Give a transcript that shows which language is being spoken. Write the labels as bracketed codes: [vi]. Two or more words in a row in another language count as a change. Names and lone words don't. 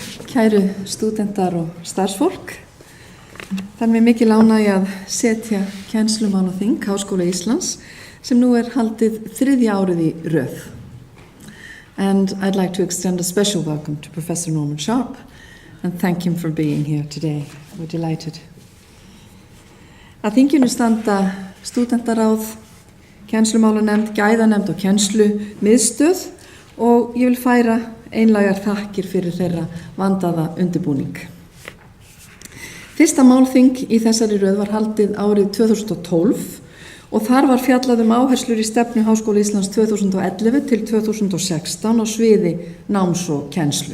[is] Kæru stúdentar og starfsfólk, það mér mikil ánægja að setja Kennslumálaþing Háskóla Íslands sem nú haldið 3. árið í röð. [en] And I'd like to extend a special welcome to Professor Norman Sharp and thank him for being here today. We're delighted. [is] Að þinginu standa Stúdentaráð, Kennslumálanefnd, gæðanefnd og Kennslumiðstöð og ég vil færa einlægar þakkir fyrir þeirra vandaða undirbúning. Fyrsta málþing í þessari röð var haldið árið 2012 og þar var fjallað áherslur í stefnu Háskóla Íslands 2011 til 2016 á sviði náms og kennslu.